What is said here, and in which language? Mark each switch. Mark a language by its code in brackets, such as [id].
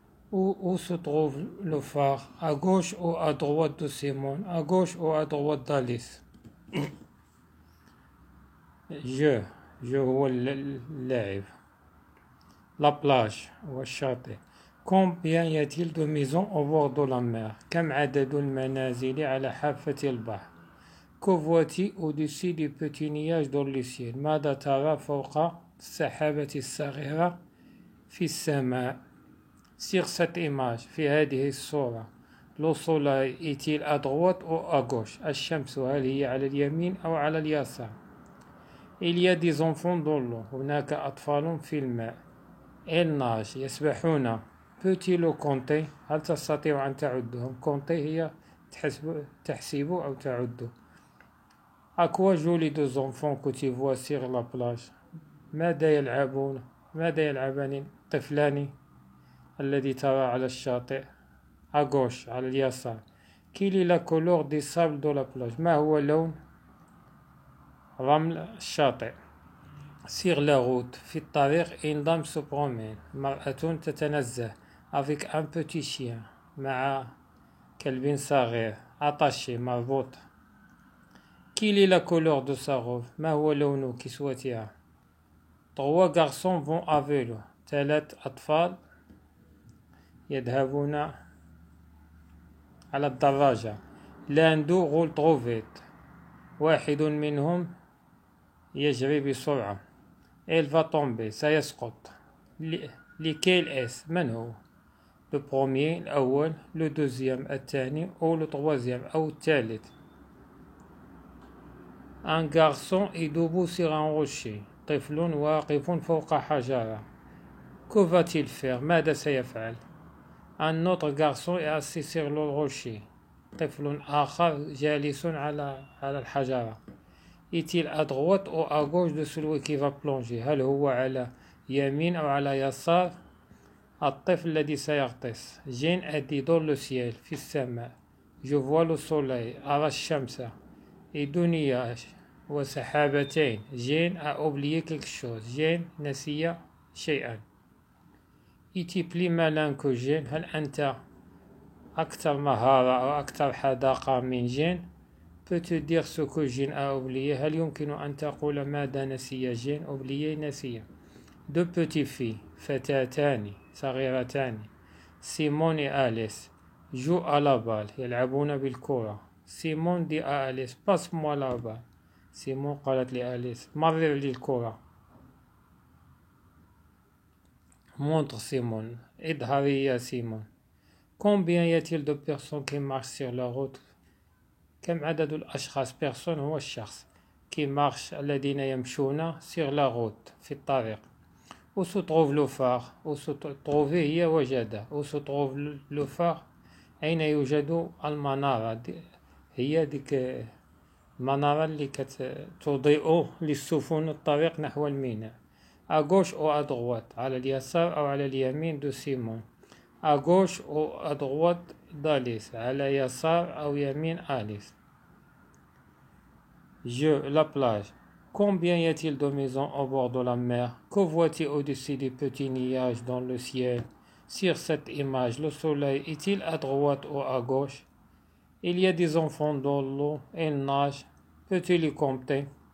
[fr] Où se trouve le phare? À gauche ou à droite de Simone? À gauche ou à droite d'Alice? [ar] هو اللاعب. [fr] La plage والشاطئ. Combien y a-t-il de maisons au bord de la mer? [ar] كم عدد المنازل على حافة البحر? [fr] Que vois-tu au-dessus des petits nuages dans le ciel? [ar] ماذا ترى فوق السحابة الصغيرة في السماء? [fr] Sur cette image, [ar] في هذه الصورة, [fr] le soleil est-il à droite ou à gauche? [ar] الشمس هل هي على اليمين أو على اليسار? [fr] Il y a des enfants dans l'eau. [ar] هناك أطفال في الماء. [fr] Ils nagent, يسبحون. Peux-tu le compter? [ar] هل تستطيع أن تعدهم? compter هي تحسب أو تعد. [fr] À quoi jouent les deux enfants que tu vois sur la plage? [ar] ماذا يلعبان الطفلان الذي ترى على الشاطئ؟ [fr] à gauche, [ar] على اليسار. [fr] Quelle est la couleur des sables de la plage? [ar] ما هو لون رمل الشاطئ؟ [fr] Sur la route, [ar] في الطريق, [fr] une dame se promène. [ar] مرأة تتنزه [fr] avec un petit chien. [ar] مع كلب صغير attaché مربوط. [fr] Quelle est la couleur de sa robe? [ar] ما هو لون كسوتها؟ [fr] Trois garçons vont à vélo. [ar] ثلاث أطفال يذهبون على الدراجة. [fr] l'un d'eux roule trop vite. [ar] واحد منهم يجري بسرعة. [fr] Elle va tomber. [ar] سيسقط. [fr] lesquels est-ce? من هو؟ le premier الأول, le deuxième [ar] الثاني, [fr] ou le troisième [ar] أو الثالث. [fr] Un garçon est debout sur un rocher. [ar] طفل واقف فوق حجرة. [fr] Que va-t-il faire? [ar] ماذا سيفعل? [fr] Un autre garçon est assis sur le rocher. [ar] طفل آخر جالس على الحجرة. [fr] Est-il à droite ou à gauche de celui qui va plonger? [ar] هل هو على يمين أو على يسار الطفل الذي سيغطس؟ [fr] Jeanne a dit dans le ciel, [ar] في السماء. [fr] Je vois le soleil, [ar] أرى الشمس. [fr] et deux nuages وسحابتين. Jeanne a oublié quelque chose. [ar] Jeanne نسي شيئا. [fr] Es-tu plus malin que Jeanne? [ar] هل أنت أكثر مهارة أو أكثر حذاقة من Jeanne? [fr] Peux-tu dire ce que Jeanne a oublié? [ar] هل يمكن أن تقول ماذا نسي Jeanne? oublié نسي. [fr] Deux petites filles, [ar] فتاتان صغيرتان, [fr] Simone et Alice, jouent à la balle. [ar] يلعبون بالكرة. [fr] Simone dit à Alice, passe-moi la balle. [ar] Simone قالت لأليس, مرر لي الكرة. [fr] Montre Simone. [ar] اظهري يا Simone. [fr] Combien y a-t-il de personnes qui marchent sur la route? [ar] كم عدد الأشخاص؟ personne هو الشخص [fr] qui marche [ar] الذين يمشون [fr] sur la route [ar] في الطريق. [fr] Où se trouve le phare? Où se trouve [ar] هي وجد. [fr] Où se trouve le phare? [ar] أين يوجد المنارة؟ هي ديك المنارة اللي كتضيء للسفن الطريق نحو الميناء. [fr] à gauche ou à droite, [ar] على اليسار أو على اليمين [fr] de Simone. À gauche ou à droite d'Alice. [ar] على يسار أو يمين Alice. [fr] La plage. Combien y a-t-il de maisons au bord de la mer? Que vois-tu au-dessus des petits nuages dans le ciel? Sur cette image, le soleil est-il à droite ou à gauche? Il y a des enfants dans l'eau, ils nagent. Peux-tu les compter?